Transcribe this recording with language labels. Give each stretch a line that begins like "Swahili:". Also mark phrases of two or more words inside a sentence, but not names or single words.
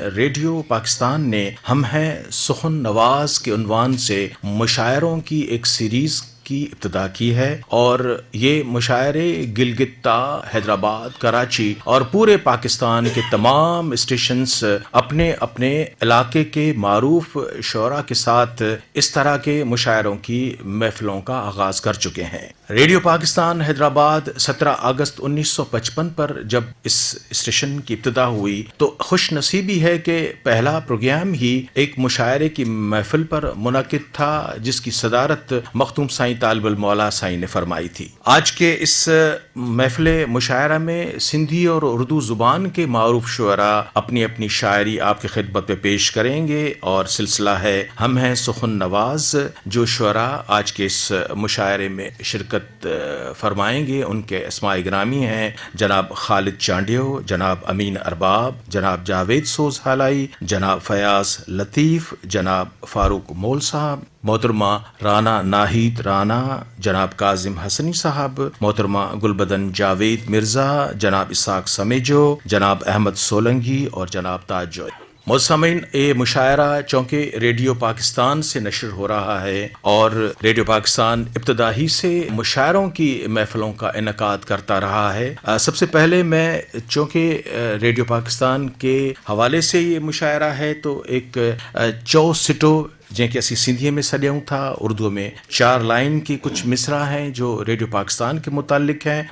Urdu: ریڈیو پاکستان نے ہم ہیں سخن نواز کے عنوان سے مشاعروں کی ایک سیریز کی ابتدا کی ہے اور یہ مشاعرے گلگتا، حیدرآباد، کراچی اور پورے پاکستان کے تمام اسٹیشنز اپنے اپنے علاقے کے معروف شعرا کے ساتھ اس طرح کے مشاعروں کی محفلوں کا آغاز کر چکے ہیں. ریڈیو پاکستان حیدرآباد 17 اگست 1955 پر جب اس اسٹیشن کی ابتدا ہوئی تو خوش نصیبی ہے کہ پہلا پروگرام ہی ایک مشاعرے کی محفل پر منعقد تھا جس کی صدارت مخدوم سائیں طالب المولیٰ سائیں نے فرمائی تھی. آج کے اس محفل مشاعرہ میں سندھی اور اردو زبان کے معروف شعرا اپنی اپنی شاعری آپ کی خدمت میں پیش کریں گے اور سلسلہ ہے ہم ہیں سخن نواز. جو شعرا آج کے اس مشاعرے میں شرکت فرمائیں گے ان کے اسمائے گرامی ہیں جناب خالد چانڈیو، جناب امین ارباب، جناب جاوید سوز ہالائی، جناب فیاض لطیف، جناب فاروق مول صاحب، محترمہ رانا ناہید رانا، جناب کاظم حسنی صاحب، محترمہ گل بدن جاوید مرزا، جناب اسحاق سمیجو، جناب احمد سولنگی اور جناب تاج جوئی. محترمین، یہ مشاعرہ چونکہ ریڈیو پاکستان سے نشر ہو رہا ہے اور ریڈیو پاکستان ابتدا ہی سے مشاعروں کی محفلوں کا انعقاد کرتا رہا ہے. سب سے پہلے میں چونکہ ریڈیو پاکستان کے حوالے سے یہ مشاعرہ ہے تو ایک چوسٹو جیسے
Sindhi: असी सिंधी में सॾियूं था,
Urdu: اردو میں 4 لائن کی کچھ مصرعے ہیں جو ریڈیو پاکستان کے متعلق ہیں.